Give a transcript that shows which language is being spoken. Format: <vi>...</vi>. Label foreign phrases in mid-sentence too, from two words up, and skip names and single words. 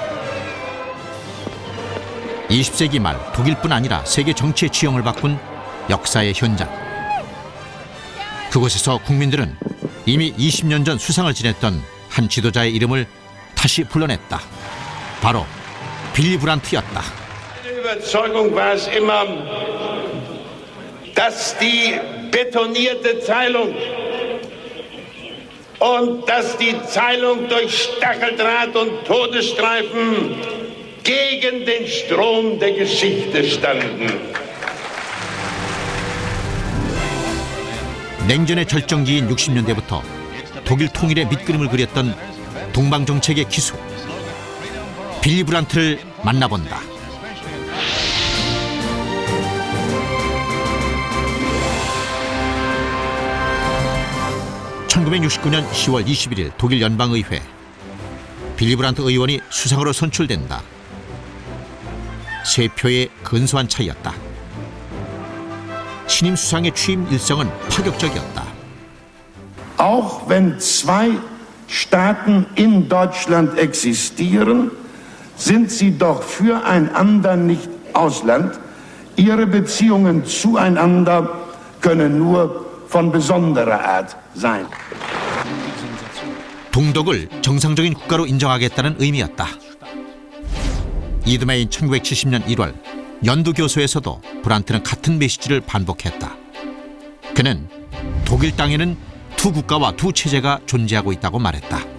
<ko>20세기 말 독일뿐 아니라 세계 정치의 지형을 바꾼 역사의 현장. 그곳에서 국민들은 이미 20년 전 수상을 지냈던 한 지도자의 이름을 다시 불러냈다. 바로 빌리 브란트였다.</ko> <de>Meine Überzeugung war es immer, dass die betonierte Teilung und dass die Teilung durch Stacheldraht und Todesstreifen gegen den Strom der Geschichte standen.</de> <ko>냉전의 절정기인 60년대부터 독일 통일의 밑그림을 그렸던 동방정책의 기수 빌리 브란트를 만나본다. (1969년 10월 21일) 독일 연방의회. 빌리 브란트 의원이 수상으로 선출된다. 3표의 근소한 차이였다. 신임 수상의 취임 일성은 파격적이었다.</ko> <de>Auch wenn zwei Staaten in Deutschland existieren, sind sie doch füreinander nicht Ausland. Ihre Beziehungen zueinander können nur von besonderer Art sein.</de> <ko>동독을 정상적인 국가로 인정하겠다는 의미였다. 이듬해인 1970년 1월 연두교소에서도 브란트는 같은 메시지를 반복했다. 그는 독일 땅에는 두 국가와 두 체제가 존재하고 있다고 말했다.</ko>